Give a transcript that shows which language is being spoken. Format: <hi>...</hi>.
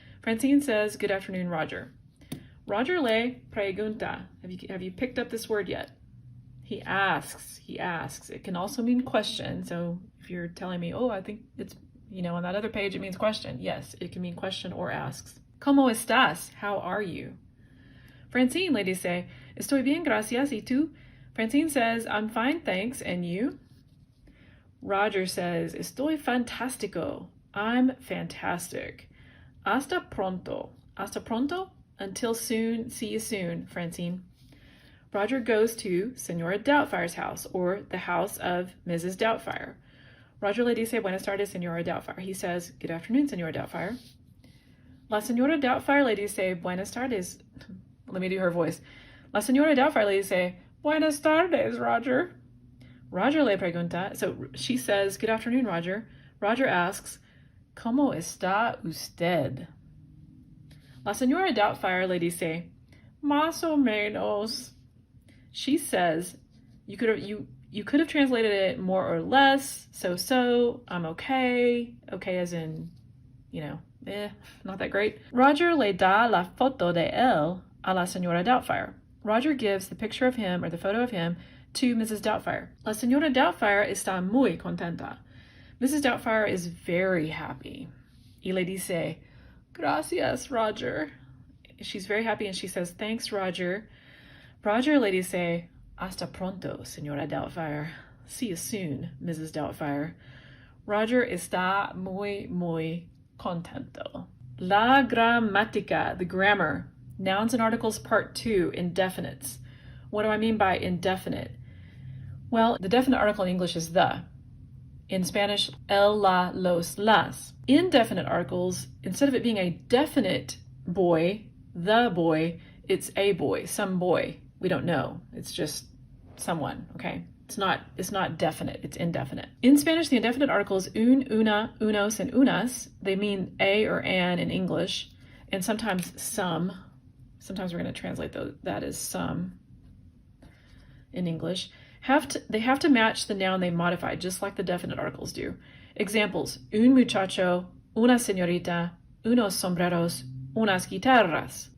<en>Francine says, good afternoon, Roger.</en> <es>Roger le pregunta.</es> <en>Have you picked up this word yet? He asks. It can also mean question. So if you're telling me, oh, I think it's, on that other page, it means question. Yes, it can mean question or asks.</en> <es>¿Cómo estás?</es> <en>How are you?</en> <es>Francine le dice, estoy bien, gracias. ¿Y tú?</es> <en>Francine says, I'm fine, thanks. And you?</en> <es>Roger says, estoy fantástico.</es> <en>I'm fantastic.</en> <es>Hasta pronto. Hasta pronto?</es> <en>Until soon. See you soon, Francine. Roger goes to Senora Doubtfire's house, or the house of Mrs. Doubtfire.</en> <es>Roger le dice, buenas tardes,</es> <en>Senora Doubtfire. He says, good afternoon, Senora Doubtfire.</en> <es>La Senora Doubtfire le dice, buenas tardes.</es> <en>Let me do her voice.</en> <es>La Senora Doubtfire le dice, buenas tardes, Roger. Roger le pregunta.</es> <en>So she says, good afternoon, Roger. Roger asks,</en> <es>¿Cómo está usted? La Senora Doubtfire le dice, más o menos.</es> <en>She says, you could have translated it more or less, so, I'm okay. Okay as in, not that great.</en> <es>Roger le da la foto de él a la Senora Doubtfire.</es> <en>Roger gives the picture of him, or the photo of him, to Mrs. Doubtfire.</en> <es>La Senora Doubtfire está muy contenta.</es> <en>Mrs. Doubtfire is very happy.</en> <es>Y le dice, gracias,</es> <en>Roger. She's very happy and she says, thanks, Roger.</en> <es>Roger le dice, hasta pronto, Senora Doubtfire.</es> <en>See you soon, Mrs. Doubtfire.</en> <es>Roger está muy, muy contento. La gramática,</es> <en>the grammar. Nouns and articles, part 2, indefinites. What do I mean by indefinite? Well, the definite article in English is the. In Spanish, el, la, los, las. Indefinite articles, instead of it being a definite boy, the boy, it's a boy, some boy. We don't know. It's just someone, okay? It's not definite, it's indefinite. In Spanish, the indefinite articles un, una, unos, and unas, they mean a or an in English, and sometimes some. Sometimes we're going to translate that as some in English. They have to match the noun they modified, just like the definite articles do. Examples,</en> <es>un muchacho, una señorita, unos sombreros, unas guitarras.</es>